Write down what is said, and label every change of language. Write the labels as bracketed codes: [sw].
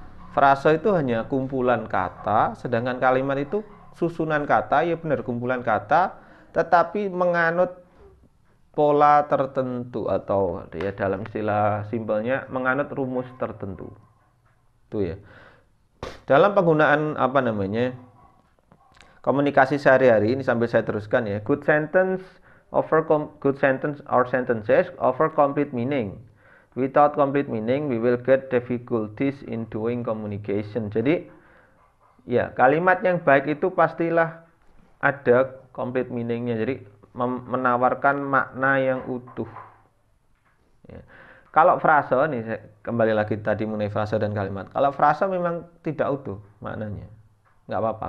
[id] Frase itu hanya kumpulan kata, sedangkan kalimat itu susunan kata, ya benar kumpulan kata, tetapi menganut pola tertentu atau ya dalam istilah simpelnya menganut rumus tertentu. Itu ya. Dalam penggunaan komunikasi sehari-hari ini sambil saya teruskan ya. [en] Good sentence or sentences offer complete meaning. Without complete meaning, we will get difficulties in doing communication. [id] Jadi, ya kalimat yang baik itu pastilah ada complete meaningnya. Jadi menawarkan makna yang utuh. Ya. Kalau frase nih, kembali lagi tadi mengenai frase dan kalimat. Kalau frase memang tidak utuh maknanya, nggak apa-apa.